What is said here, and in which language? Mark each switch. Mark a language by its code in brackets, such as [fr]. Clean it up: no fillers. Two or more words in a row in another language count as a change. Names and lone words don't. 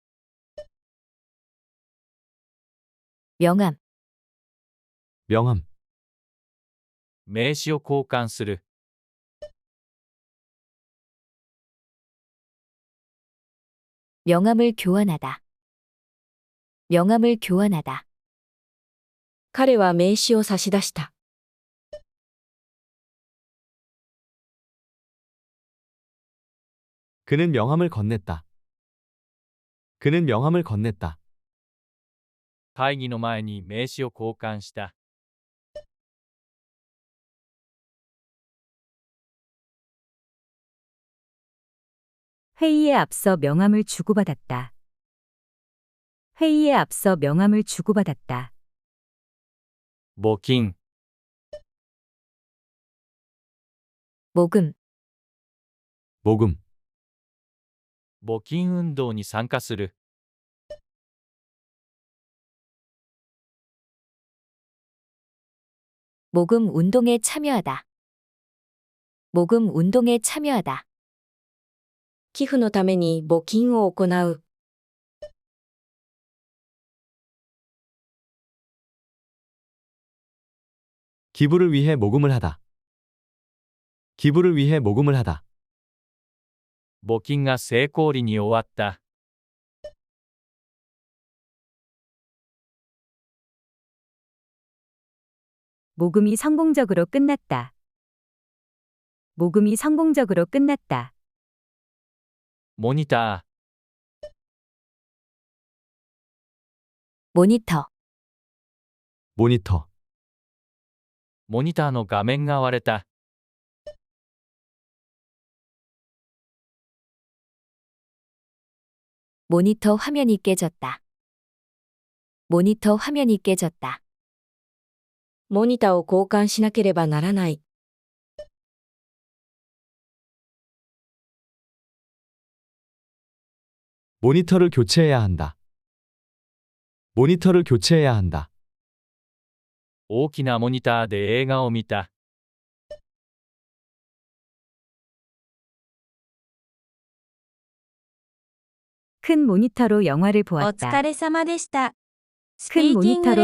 [ko] 명함, 명함, [ja] 名詞を交換する。 [ko] 명함을 교환하다. 명함을 교환하다. [ja] 彼は名刺を差し出した。 [ko] 그는 명함을 건넸다. 그는 명함을 건넸다. [ja] 会議の前に名刺を交換した。 [ko] 회의에 앞서 명함을 주고받았다. 회의에 앞서 명함을 주고받았다. [ja] 募金、 [ko] 모금, 모금, [ja] 募金運動に参加する。 [ko] 모금 운동에 참여하다. 모금 운동에 참여하다. [ja] 寄付のために募金を行う。 [ko] 기부를 위해 모금을 하다. 기부를 위해 모금을 하다. [ja] 募金が成功裏に終わった。 [ko] 모금이 성공적으로 끝났다. 모금이 성공적으로 끝났다. [ja] モニタ [ko] 모니터, 모니터, [ja] ー、モニターの画面が割れた。 [ko] 모니터 화면이 깨졌다. 모니터 화면이 깨졌다. [ja] モニターを交換しなければならない。 [ko] 모니터를 교체해야 한다. 모니터를 교체해야 한다. [ja] 大きなモニターで映画を見た。 [ko] 큰 모니터로 영화를 [ja] お [ko] 보았다. [ja] 疲れ様でした。スピ [ko] 큰 [ja] ーキング [ko] 모니터로